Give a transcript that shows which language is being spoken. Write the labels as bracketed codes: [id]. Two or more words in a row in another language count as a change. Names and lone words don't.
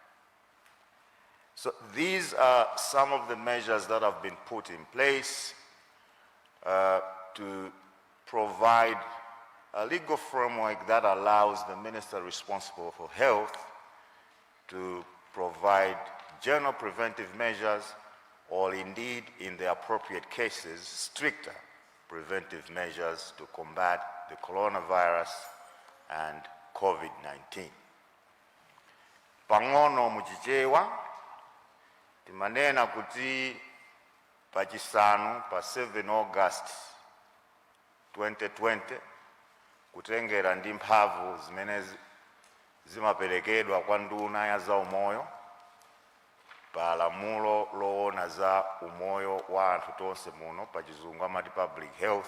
[en] So these are some of the measures that have been put in place to provide a legal framework that allows the minister responsible for health to provide general preventive measures, or indeed, in the appropriate cases, stricter preventive measures to combat the coronavirus and COVID-19. [ny] Pang'ono muchichewa timanena kuti pachisanu pa 7 August 2020 kutengera ndi mphamvu zimene zimaperekedwa kwa nduna ya za umoyo pa lamulo loona za umoyo wa anthu tonse muno pa chizungu amati [en] public health.